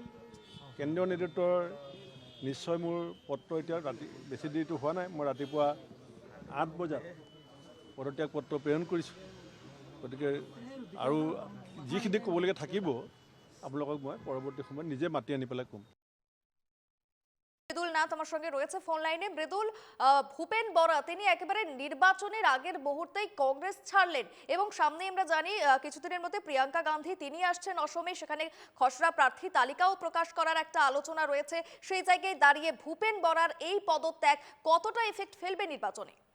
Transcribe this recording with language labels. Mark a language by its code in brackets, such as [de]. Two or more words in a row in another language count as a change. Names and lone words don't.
[as] কেন্দ্ৰীয় নেতৃত্বৰ নিশ্চয় মোৰ পত্ৰ এতিয়া বেছি দেৰিটো হোৱা নাই, মই ৰাতিপুৱা 8 বজাত পদত্যাগ পত্ৰ প্ৰেৰণ কৰিছোঁ। গতিকে আৰু যিখিনি ক'বলগীয়া থাকিব আপোনালোকক মই পৰৱৰ্তী সময়ত নিজে মাতি আনি পেলাই ক'ম। [bn] মৃদুল নাথ আমার সঙ্গে রয়েছে ফোন লাইনে। মৃদুল, ভূপেন বরা তিনি একেবারে নির্বাচনের আগের মুহূর্তেই কংগ্রেস ছাড়লেন এবং সামনে আমরা জানি কিছুদিনের মধ্যে প্রিয়াঙ্কা গান্ধী তিনি আসছেন অসমে, সেখানে খসড়া প্রার্থী তালিকাও প্রকাশ করার একটা আলোচনা রয়েছে। সেই জায়গায় দাঁড়িয়ে ভূপেন বরার এই পদত্যাগ কতটা এফেক্ট ফেলবে নির্বাচনে?